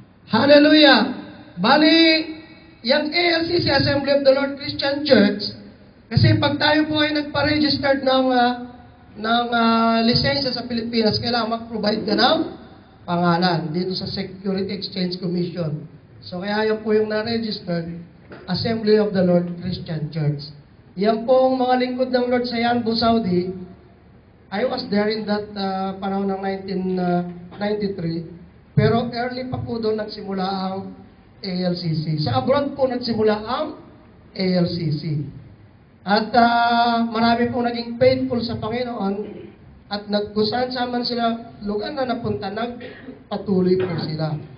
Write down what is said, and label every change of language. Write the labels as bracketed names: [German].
[Filipino] Hallelujah. Bali, yung ALCC, Assembly of the Lord Christian Church, kasi pag tayo po ay nagpa-registered ng lisensya sa Pilipinas, kailangan mag-provide ka ng pangalan dito sa Security Exchange Commission. So kaya yan po yung na-registered Assembly of the Lord Christian Church. Yan pong mga lingkod ng Lord sa Yanbu, Saudi. [English] I was there in that [Filipino] panahon ng [English] 1993. [Filipino] Pero early pa po doon nagsimula ang ALCC. Sa abroad po nagsimula ang ALCC. At marami po naging faithful sa Panginoon at kung saan-saan sila lugar na napunta, nagpatuloy po sila.